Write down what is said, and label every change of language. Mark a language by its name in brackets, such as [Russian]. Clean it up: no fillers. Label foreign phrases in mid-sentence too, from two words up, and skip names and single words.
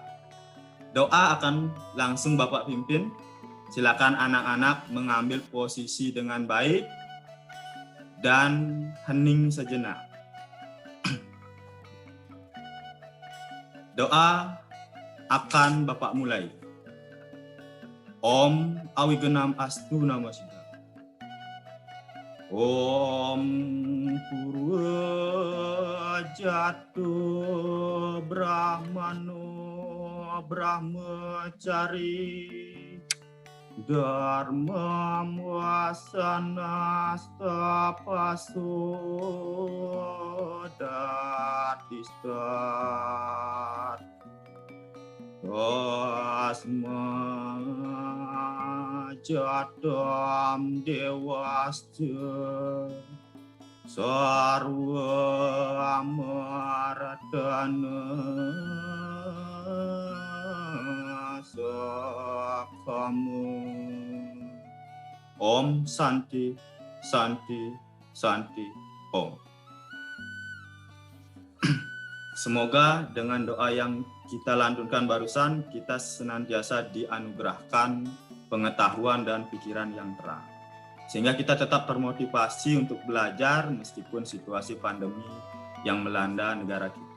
[Indonesian] Doa akan langsung Bapak pimpin. Silakan anak-anak mengambil posisi dengan baik dan hening sejenak. Doa akan Bapak mulai. [Sanskrit] Om Awigenam Astu Namo Siddha. Om Purwa Jatu Brahmano Brahmacari Dharma wasana stapaso datistat Tasma jatam dewasca sarwa maradana sakamu. Om Santi Santi Santi Om. [Indonesian] Semoga dengan doa yang kita lantunkan barusan, kita senantiasa dianugerahkan pengetahuan dan pikiran yang terang, sehingga kita tetap termotivasi untuk belajar meskipun situasi pandemi yang melanda negara kita.